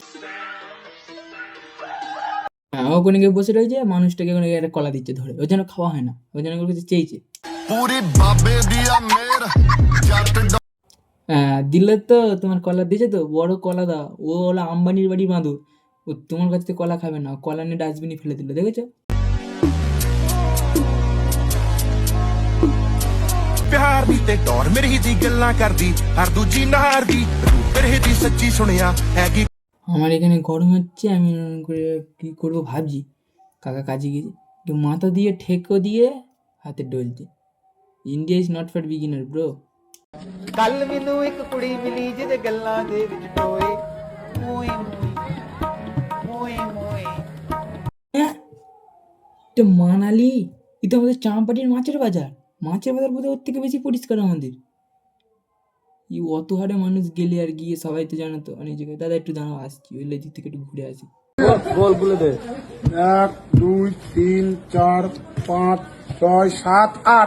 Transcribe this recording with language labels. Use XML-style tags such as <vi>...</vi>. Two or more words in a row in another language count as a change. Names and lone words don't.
<bn>হ্যাঁ, ওখানে গিয়ে বসে রয়েছে, মানুষটাকে ওখানে একটা কলা দিচ্ছে ধরে, ওই জন্য খাওয়া হয় না, ওই জন্য ওর কাছে চেয়েছে। হ্যাঁ দিলে তো, তোমার কলা দিয়েছে তো, বড় কলা দাও। ও হলো আম্বানির বাড়ি বাঁদর, ও তোমার কাছ থেকে কলা খাবে না, কলা নিয়ে ডাস্টবিনে ফেলে দিল, দেখেছো?</bn> <pa>ਪਿਆਰ ਦੀ ਤੇ ਟੌਰ ਮੇਰੀ ਦੀ ਗੱਲਾਂ ਕਰਦੀ ਹਰ ਦੂਜੀ ਨਹਾਰ ਦੀ ਰੂਪ ਮੇਰੇ ਦੀ ਸੱਚੀ ਸੁਣਿਆ ਹੈਗੀ।</pa> <bn>আমার এখানে গরম হচ্ছে, আমি এরকম করে কী করবো ভাবছি। কাকা কাজে গিয়েছে, একটু মাথা দিয়ে ঠেকো দিয়ে হাতে ডলছে।</bn> <en>India is not for beginner bro.</en> <pa>ਕੱਲ ਮੈਨੂੰ ਇੱਕ ਕੁੜੀ ਮਿਲੀ ਜਿਹਦੇ ਗੱਲਾਂ ਦੇ ਵਿੱਚ ਟੋਏ ਮੋਏ ਮੋਏ ਮੋਏ</pa> <bn>হ্যাঁ, এটা মানালি, এটা আমাদের চাম্পাটির মাছের বাজার। মাছের বাজার বোধহয় ওর থেকে বেশি পরিষ্কার আমাদের। এই অত হারে মানুষ গেলে আর গিয়ে সবাই তো জানো তো অনেক জায়গায়। দাদা একটু দাঁড়াও, আসছি, ওই দিক থেকে একটু ঘুরে আসি। 1 2 3 4 5 6 7 8।</bn>